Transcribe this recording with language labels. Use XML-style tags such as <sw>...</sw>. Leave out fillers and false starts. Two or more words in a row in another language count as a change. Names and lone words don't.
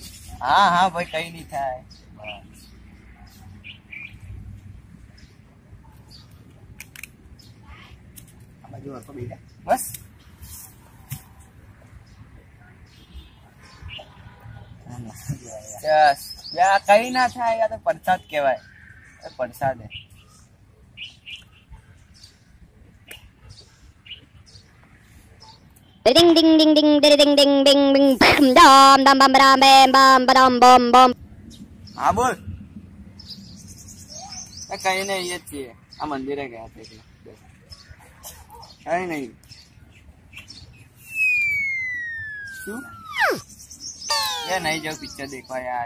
<gu>હા હા ભાઈ કઈ નઈ થાય. બસ કઈ ના થાય. યાર તો પ્રસાદ કેવાય. પ્રસાદ હે. Ding ding ding ding ding ding ding ding ding dam dam bam bam bam bam bam bam. હા બોલ. કઈ નઈ અહીંયા જ છીએ. આ મંદિરે ગયા હતા એટલે કઈ નઈ. શું એ નહીં જાઉં પિક્ચર દેખવા યાર.</gu>